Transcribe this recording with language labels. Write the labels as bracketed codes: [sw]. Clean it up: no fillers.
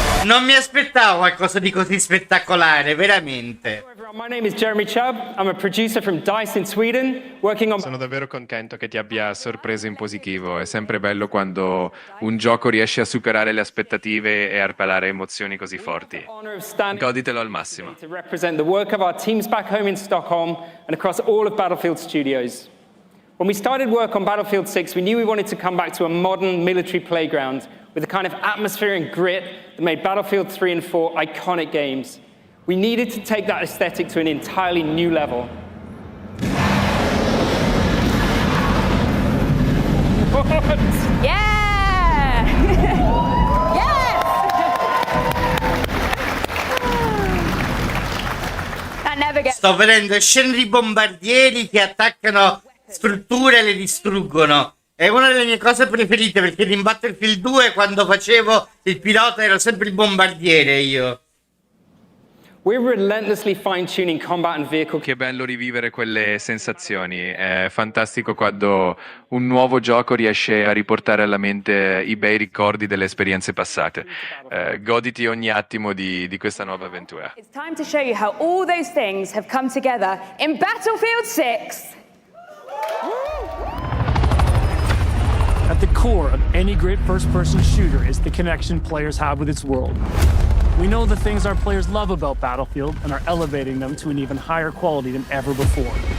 [it] Non mi aspettavo qualcosa di così spettacolare, veramente. [en] My name is Jeremy Chubb. I'm a producer from DICE in Sweden, working on... [it] Sono davvero contento che ti abbia sorpreso in positivo. È sempre bello quando un gioco riesce a superare le aspettative e a rivelare emozioni così forti. Goditelo al massimo. [en] To represent the work of our teams back home in Stockholm and across all of Battlefield Studios. When we started work on Battlefield 6, we knew we wanted to come back to a modern military playground with the kind of atmosphere and grit that made Battlefield 3 and 4 iconic games. We needed to take that aesthetic to an entirely new level. Yeah! Yes! That never gets... [it] Sto vedendo scene di bombardieri che attaccano strutture e le distruggono. È una delle mie cose preferite, perché in Battlefield 2 quando facevo il pilota ero sempre il bombardiere io. [en] We're relentlessly fine-tuning combat and vehicle. [it] Che bello rivivere quelle sensazioni. È fantastico quando un nuovo gioco riesce a riportare alla mente i bei ricordi delle esperienze passate. Goditi ogni attimo di questa nuova avventura. [en] It's time to show you how all those things have come together in Battlefield 6. At the core of any great first-person shooter is the connection players have with its world. We know the things our players love about Battlefield and are elevating them to an even higher quality than ever before.